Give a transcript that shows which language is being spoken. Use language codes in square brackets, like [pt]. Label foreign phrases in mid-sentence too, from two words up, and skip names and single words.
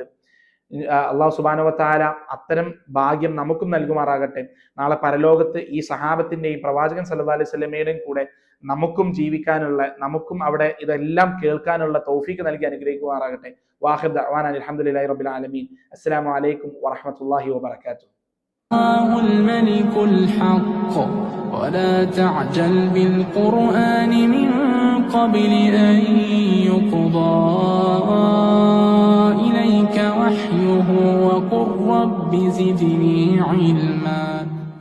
[ml] അള്ളാഹു [ar] سبحانه وتعالى [ml] അത്തരം ഭാഗ്യം നമുക്കും നൽകുമാറാകട്ടെ. നാളെ പരലോകത്ത് ഈ സഹാബത്തിന്റെയും പ്രവാചകൻ [ar] صلى الله عليه وسلم [ml] കൂടെ നമുക്കും ജീവിക്കാനുള്ള, നമുക്കും അവിടെ ഇതെല്ലാം കേൾക്കാനുള്ള തൗഫീഖ് നൽകി അനുഗ്രഹിക്കുമാറാകട്ടെ. [ar] وآخر دعوانا الحمد لله رب العالمين. السلام عليكم ورحمة الله وبركاته. الملك الحق ولا تعجل بالقرآن من قبل أن يقضى إليك وحيه وقل رب زدني علما.